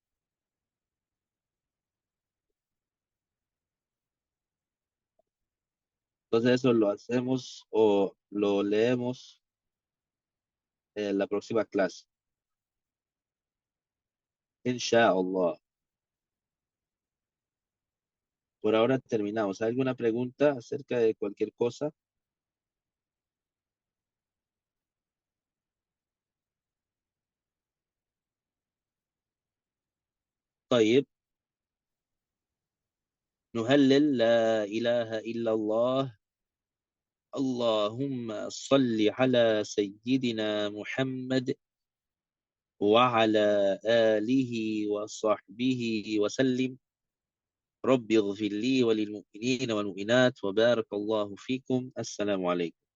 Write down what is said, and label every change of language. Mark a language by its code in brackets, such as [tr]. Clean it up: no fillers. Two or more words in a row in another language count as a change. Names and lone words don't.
[es] Entonces eso lo hacemos o lo leemos en la próxima clase. Inshallah. Por ahora terminamos. ¿Hay alguna pregunta acerca de cualquier cosa? [ar] طيب نهلل لا إله إلا الله اللهم صل على سيدنا محمد وعلى آله وصحبه وسلم رب اغفر لي وللمؤمنين والمؤمنات وبارك الله فيكم السلام عليكم